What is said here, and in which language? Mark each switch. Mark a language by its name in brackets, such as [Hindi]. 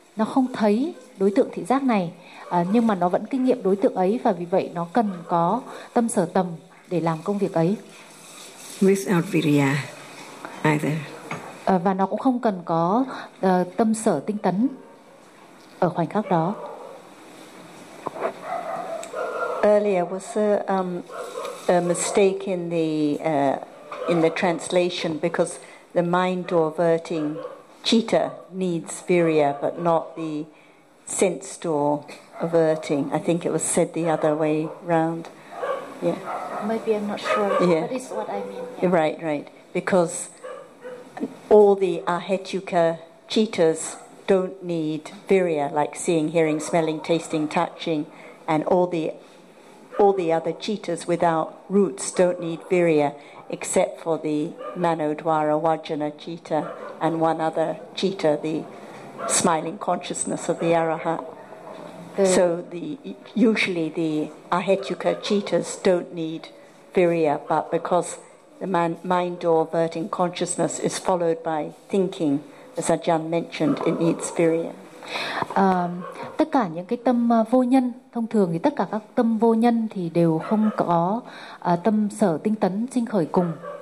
[Vietnamese] Nó không thấy đối tượng thị giác này, nhưng mà nó vẫn kinh nghiệm đối tượng ấy, và vì vậy nó cần có tâm sở tầm để làm công việc ấy. [English] Without virya either. [Vietnamese] Và nó cũng không cần có tâm sở tinh tấn ở khoảnh khắc đó. [English] Earlier was a mistake in the translation, because the mind diverting citta needs virya but not the sense store averting. I think it was said the other way round. Yeah. Maybe I'm not sure. Yeah. That is what I mean. Yeah. Right, right. Because all the ahetuka cittas don't need virya, like seeing, hearing, smelling, tasting, touching, and all the other cittas without roots don't need virya, except for the manodvara vajana citta and one other citta, the smiling consciousness of the arahat. So usually the ahetuka cittas don't need virya, but because the mind or averting consciousness is followed by thinking, as Ajahn mentioned, it needs virya. [Vietnamese] Tất cả những cái tâm vô nhân, thông thường thì tất cả các tâm vô nhân thì đều không có tâm sở tinh tấn sinh khởi cùng.